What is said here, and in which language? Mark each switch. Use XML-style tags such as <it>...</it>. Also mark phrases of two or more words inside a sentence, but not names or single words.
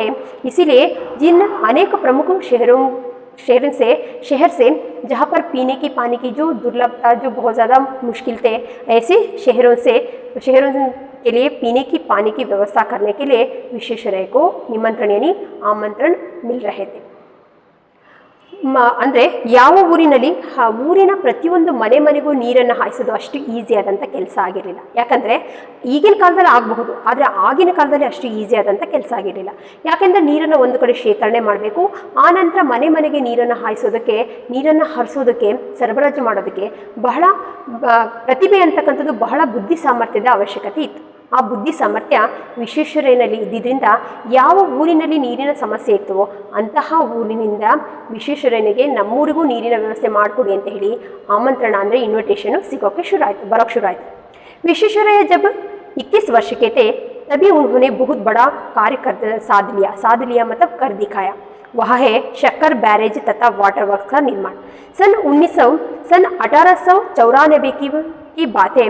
<hi>इसीलिए जिन अनेक प्रमुख शहर से जहाँ पर पीने की पानी की जो दुर्लभता, जो बहुत ज़्यादा मुश्किल थे, ऐसे शहरों के लिए पीने की पानी की व्यवस्था करने के लिए विश्वेश्वरಯ್ಯ को निमंत्रण यानी आमंत्रण मिल रहे थे।</hi> <kn>ಅಂದರೆ ಯಾವ ಊರಿನಲ್ಲಿ ಆ ಊರಿನ ಪ್ರತಿಯೊಂದು ಮನೆ ಮನೆಗೂ ನೀರನ್ನು ಹಾಯಿಸೋದು ಅಷ್ಟು ಈಸಿ ಆದಂಥ ಕೆಲಸ ಆಗಿರಲಿಲ್ಲ. ಯಾಕಂದರೆ ಈಗಿನ ಕಾಲದಲ್ಲಿ ಆಗಬಹುದು, ಆದರೆ ಆಗಿನ ಕಾಲದಲ್ಲಿ ಅಷ್ಟು ಈಸಿ ಆದಂಥ ಕೆಲಸ ಆಗಿರಲಿಲ್ಲ. ಯಾಕೆಂದರೆ ನೀರನ್ನು ಒಂದು ಕಡೆ ಶೇಖರಣೆ ಮಾಡಬೇಕು, ಆನಂತರ ಮನೆ ಮನೆಗೆ ನೀರನ್ನು ಹಾಯಿಸೋದಕ್ಕೆ, ನೀರನ್ನು ಹರಿಸೋದಕ್ಕೆ, ಸರಬರಾಜು ಮಾಡೋದಕ್ಕೆ ಬಹಳ ಪ್ರತಿಭೆ ಅಂತಕ್ಕಂಥದ್ದು, ಬಹಳ ಬುದ್ಧಿ ಸಾಮರ್ಥ್ಯದ ಅವಶ್ಯಕತೆ ಇತ್ತು. ಆ ಬುದ್ಧಿ ಸಾಮರ್ಥ್ಯ ವಿಶ್ವೇಶ್ವರಯ್ಯನಲ್ಲಿ ಇದ್ದಿದ್ದರಿಂದ ಯಾವ ಊರಿನಲ್ಲಿ ನೀರಿನ ಸಮಸ್ಯೆ ಇತ್ತು ಅಂತಹ ಊರಿನಿಂದ ವಿಶ್ವೇಶ್ವರಯ್ಯನಿಗೆ ನಮ್ಮೂರಿಗೂ ನೀರಿನ ವ್ಯವಸ್ಥೆ ಮಾಡಿಕೊಡಿ ಅಂತ ಹೇಳಿ ಆಮಂತ್ರಣ ಅಂದರೆ ಇನ್ವಿಟೇಷನು ಬರೋಕ್ ಶುರು आಯಿತು।</kn> <hi>विश्वेश्वरಯ್ಯ जब 21 वर्ष के थे तभी उन्होंने बहुत बड़ा कार्य साध लिया मतलब कर दिखाया। वह है शक्कर बैरेज तथा</hi> <en>water works</en> <hi>का निर्माण। सन 1894 की बात है।</hi>